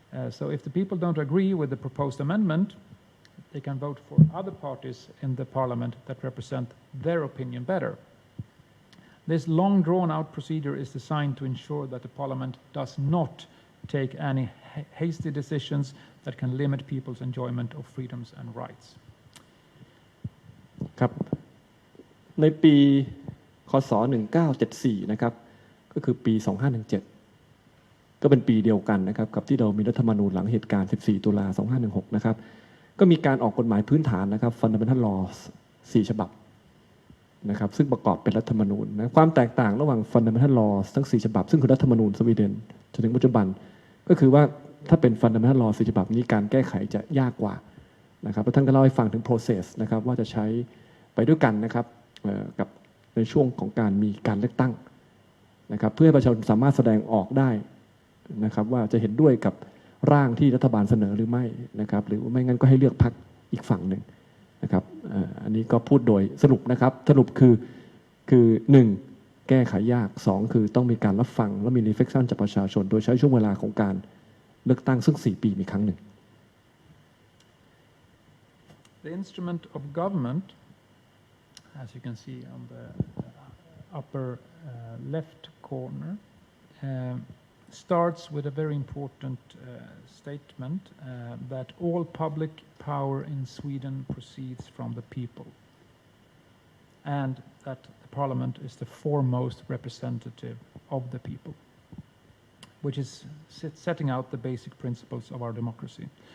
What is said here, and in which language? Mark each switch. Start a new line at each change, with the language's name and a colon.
English: So if the people don't agree with the proposed amendment, they can vote for other parties in the Parliament that represent their opinion better. This long drawn-out procedure is designed to ensure that the Parliament does not take any hasty decisions that can limit people's enjoyment of freedoms and rights.
Thai: ครับในปีคศ1974นะครับก็คือปี2517ก็เป็นปีเดียวกันนะครับกับที่เรามีรัฐธรรมนูญหลังเหตุการณ์14ตุลา2516นะครับก็มีการออกกฎหมายพื้นฐานนะครับ Fundamental Laws 4 ฉบับ นะครับซึ่งประกอบเป็นรัฐธรรมนูญนะความแตกต่างระหว่าง Fundamental Laws ทั้ง4 ฉบับซึ่งคือรัฐธรรมนูญสวีเดนจนถึงปัจจุบันก็คือว่าถ้าเป็น Fundamental Law 4 ฉบับนี้การแก้ไขจะยากกว่านะครับแล้วท่านก็เล่าให้ฟังถึง process นะครับว่าจะใช้ไปด้วยกันนะครับกับในช่วงของการมีการเลือกตั้ง นะครับเพื่อให้ประชาชนสามารถแสดงออกได้นะครับว่าจะเห็นด้วยกับร่างที่รัฐบาลเสนอหรือไม่นะครับหรือไม่งั้นก็ให้เลือกพรรคอีกฝั่งหนึ่งนะครับอันนี้ก็พูดโดยสรุปนะครับสรุปคือ1แก้ไขยาก2คือต้องมีการรับฟังและมี reflection จากประชาชนโดยใช้ช่วงเวลาของการเลือกตั้งซึ่ง4 ปีมีครั้งหนึ่ง
English: The instrument of government, as you can see on the upper left corner, starts with a very important statement that all public power in Sweden proceeds from the people, and that the Parliament is the foremost representative of the people, which is setting out the basic principles of our democracy.